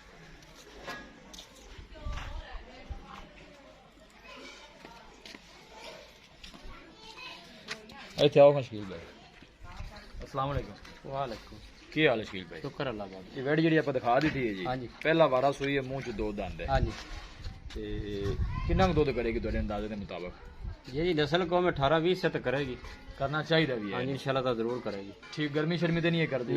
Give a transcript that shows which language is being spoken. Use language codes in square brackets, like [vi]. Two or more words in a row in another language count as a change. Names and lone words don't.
[pa] ਇੱਥੇ ਆਓ ਸ਼ਕੀਲ ਭਾਈ। [ar] السلام عليكم. वालेकुम। [pa] ਕੀ ਹਾਲ ਹੈ ਸ਼ਕੀਲ ਭਾਈ? [ur] شکر اللہ کا. [pa] ਯੇ ਵੈੜ ਜੀ ਆਪ ਦਿਖਾ ਦੀ ਹੈ ਜੀ? ਹਾਂ ਜੀ। ਪਹਿਲਾ ਵਾਰਾ ਸੂਈ ਹੈ, ਮੂੰਹ ਚ ਦੋ ਦੰਦ ਹੈ। ਹਾਂ ਜੀ। ਕਿਤਨਾ ਦੁੱਧ ਕਰੇਗੀ ਤੁਹਾਡੇ ਅੰਦਾਜ਼ੇ ਕੇ ਮੁਤਾਬਿਕ? [ur] یہ جی نسل کو میں 18-20 سے تو کرے گی, کرنا چاہیے بھی हाँ है। جی ان شاء اللہ تو ضرور کرے گی. ٹھیک، گرمی شرمی تو نہیں ہے کرتی?